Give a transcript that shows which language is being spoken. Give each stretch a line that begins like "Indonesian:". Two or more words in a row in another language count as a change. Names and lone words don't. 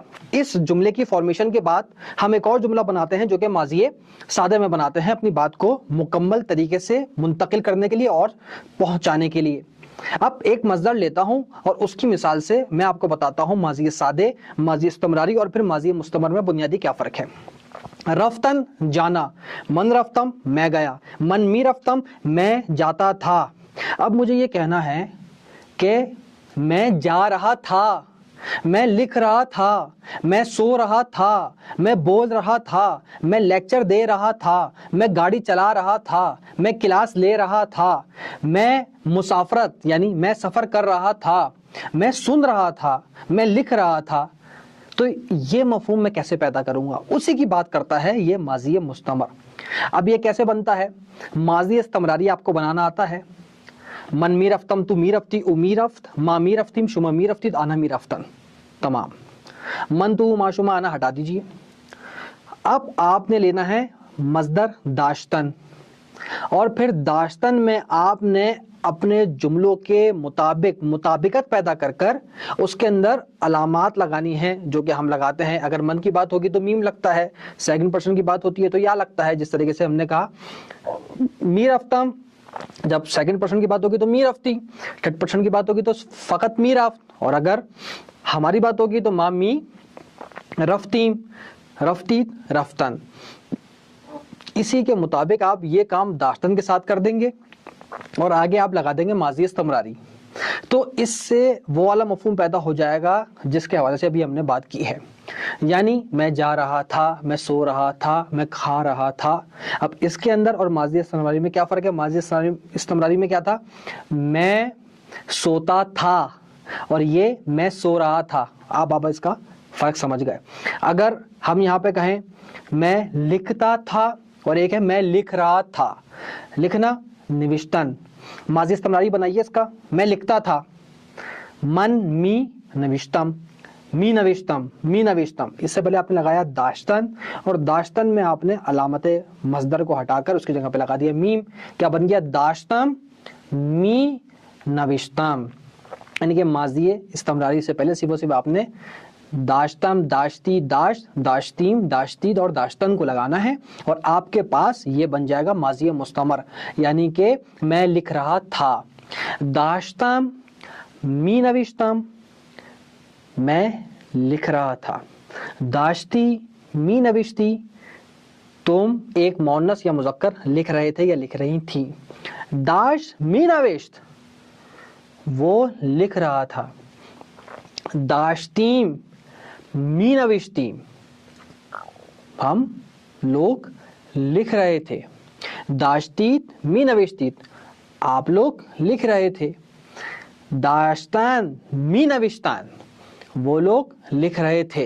Urdu: اس جملے کی فارمیشن کے بعد ہم ایک اور جملہ بناتے ہیں جو کہ ماضی سادے میں بناتے ہیں، اپنی بات کو مکمل طریقے سے منتقل کرنے کے لیے اور پہنچانے کے لیے. اب ایک مصدر لیتا ہوں اور اس کی مثال سے میں آپ کو بتاتا ہوں ماضی سادے، ماضی استمراری اور پھر ماضی مستمر میں بنیادی کیا فرق ہے. رفتن جانا،
Persian: من رفتم
Urdu: میں گیا،
Persian: من می رفتم
Urdu: میں جاتا تھا. اب مجھے یہ کہنا ہے کہ میں جا رہا تھا، میں لکھ رہا تھا، میں سو رہا تھا، میں بول رہا تھا، میں لیکچر دے رہا تھا، میں گاڑی چلا رہا تھا، میں کلاس لے رہا تھا، میں مسافرت یعنی میں سفر کر رہا تھا، میں سن رہا تھا، میں لکھ رہا تھا. تو یہ مفہوم میں کیسے پیدا کروں گا؟ اسی کی بات کرتا ہے یہ ماضی مستمر. اب یہ کیسے بنتا ہے؟ ماضی استمراری آپ کو بنانا آتا ہے.
Persian: من می رفتم تو می رفتی او می رفت، ما می رفتیم شما می رفتید آنا می رفتن.
Urdu: تمام.
Persian: من تو ما شما آنا
Urdu: ہٹا دیجئے. اب آپ نے لینا ہے مصدر داشتن، اور پھر داشتن میں آپ نے اپنے جملوں کے مطابق مطابقت پیدا کر کر اس کے اندر علامات لگانی ہیں جو کہ ہم لگاتے ہیں. اگر من کی بات ہوگی تو میم لگتا ہے،
English: second person
Urdu: کی بات ہوتی ہے تو یا لگتا ہے. جس طریقے سے ہم نے کہا
Persian: می رفتم،
Urdu: جب
English: second person
Urdu: کی بات ہوگی تو
Persian: می رفتی،
English: third person
Urdu: کی بات ہوگی تو فقط
Persian: می رفت،
Urdu: اور اگر ہماری بات ہوگی تو
Persian: ما می رفتیم رفتی رفتن.
Urdu: اسی کے مطابق آپ یہ کام داشتن کے ساتھ کر دیں گے اور آگے آپ لگا دیں گے ماضی استمراری. تو اس سے وہ والا مفہوم پیدا ہو جائے گا جس کے حوالے سے ابھی ہم نے بات کی ہے، یعنی میں جا رہا تھا، میں سو رہا تھا، میں کھا رہا تھا. اب اس کے اندر اور ماضی استمراری میں کیا فرق ہے؟ ماضی استمراری میں کیا تھا؟ میں سوتا تھا، اور یہ میں سو رہا تھا. آپ اس کا فرق سمجھ گئے. اگر ہم یہاں پہ کہیں میں لکھتا تھا اور ایک ہے میں لکھ رہا تھا، لکھنا نوشتن، ماضی استمراری بنائیے اس کا. میں لکھتا تھا،
Persian: من می نوشتم، می نوشتم، می نوشتم.
Urdu: اس سے پہلے آپ نے لگایا داشتن، اور داشتن میں آپ نے علامت مصدر کو ہٹا کر اس کی جگہ پہ لگا دیا میم. کیا بن گیا؟
Persian: داشتم می نوشتم.
Urdu: یعنی کہ ماضی استمراری سے پہلے صرف آپ نے
Persian: داشتم، داشتی، داشت، داشتیم، داشتید
Urdu: اور داشتن کو لگانا ہے، اور آپ کے پاس یہ بن جائے گا ماضی مستمر. یعنی کہ میں لکھ رہا تھا،
Persian: داشتم می نوشتم
Urdu: میں لکھ رہا تھا،
Persian: داشتی می نوشتی
Urdu: تم ایک مؤنث یا مذکر لکھ رہے تھے یا لکھ رہی تھی.
Persian: داشت می نوشت
Urdu: وہ لکھ رہا تھا،
Persian: داشتیم می نوشتیم
Urdu: ہم لوگ لکھ رہے تھے،
Persian: داشتید می نوشتید
Urdu: آپ لوگ لکھ رہے تھے،
Persian: داشتن می نوشتن
Urdu: وہ لوگ لکھ رہے تھے.